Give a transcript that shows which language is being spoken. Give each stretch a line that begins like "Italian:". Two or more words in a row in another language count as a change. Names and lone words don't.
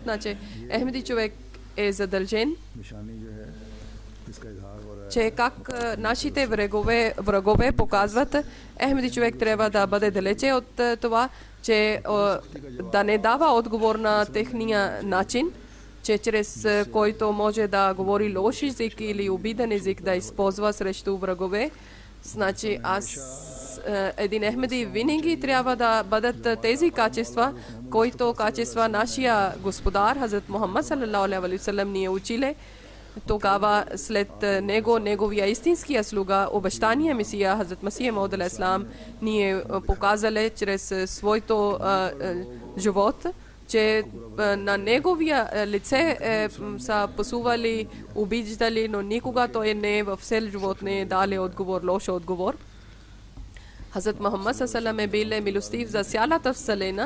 Bulgarian: Значи, Ахмеди човек е задължен, че как нашите врагове показват, Ахмеди човек трябва да бъде далече от това, че да не дава отговор на техния начин, че чрез който може да говори лош език или обиден език да използва срещу врагове. Значи един Ахмеди винаги трябва да бъдат тези качества, които качества нашия господар Хазрат Мухаммад
Arabic: صلى الله عليه وسلم
Bulgarian: ни е училе. Тогава след него, неговия истинския слуга, обещания Месия Хазрат Масих Мауд
Arabic: عليه السلام
Bulgarian: ни е показале чрез своето живот, че на неговия лице са пасували, обиждали, но никога той не в цел живот не е дали отговор, лош отговор. Хазрат Мухаммад салалаху е бил милостив за цялата вселена.